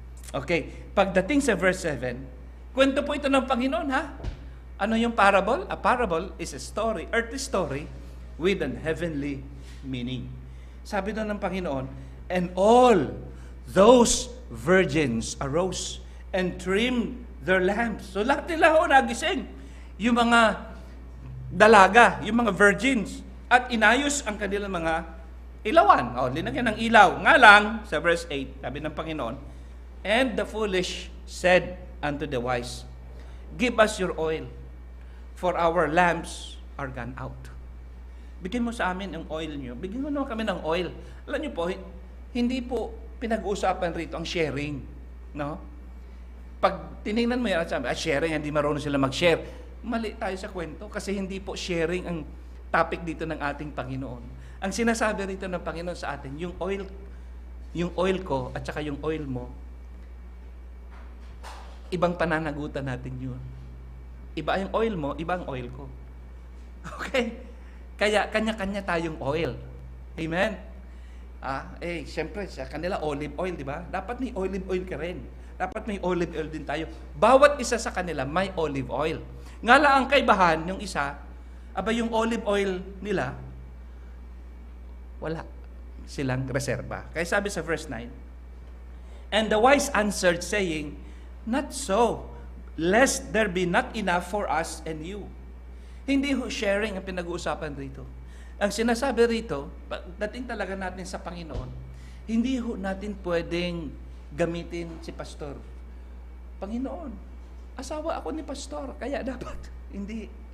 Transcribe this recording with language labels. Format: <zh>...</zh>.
<tl>Okay, pagdating sa verse 7, kwento po ito ng Panginoon, ha? Ano yung parable?</tl> <en>A parable is a story, earthly story, with an heavenly meaning.</en> <tl>Sabi doon ng Panginoon,</tl> <en>and all those virgins arose and trimmed their lamps.</en> <tl>So lahat nila nagising. Yung mga dalaga, yung mga virgins, at inayos ang kanilang mga ilawan. Linagyan ng ilaw. Nga lang, sa verse 8, sabi ng Panginoon,</tl> <en>and the foolish said unto the wise, give us your oil, for our lamps are gone out.</en> <tl>Bigyan mo sa amin ang oil nyo. Bigyan mo naman kami ng oil. Alam nyo po, hindi po pinag-uusapan rito ang sharing. No? Pag tinignan mo yan, sabi, sharing, hindi marunong sila mag-share. Mali tayo sa kwento kasi hindi po sharing ang topic dito ng ating Panginoon. Ang sinasabi rito ng Panginoon sa atin, yung oil ko at saka yung oil mo, ibang pananagutan natin yun. Iba yung oil mo, iba ang oil ko. Okay? Kaya kanya-kanya tayong oil. Amen? Siyempre, sa kanila olive oil, di ba? Dapat may olive oil ka rin. Dapat may olive oil din tayo. Bawat isa sa kanila may olive oil. Nga lang ang kaibahan, yung isa, yung olive oil nila, wala silang reserba. Kaya sabi sa verse 9,</tl> <en>and the wise answered, saying, not so, lest there be not enough for us and you.</en> <tl>Hindi sharing ang pinag-uusapan rito. Ang sinasabi rito, dating talaga natin sa Panginoon, hindi natin pwedeng gamitin si pastor. Panginoon, asawa ako ni pastor, kaya dapat. Hindi.</tl>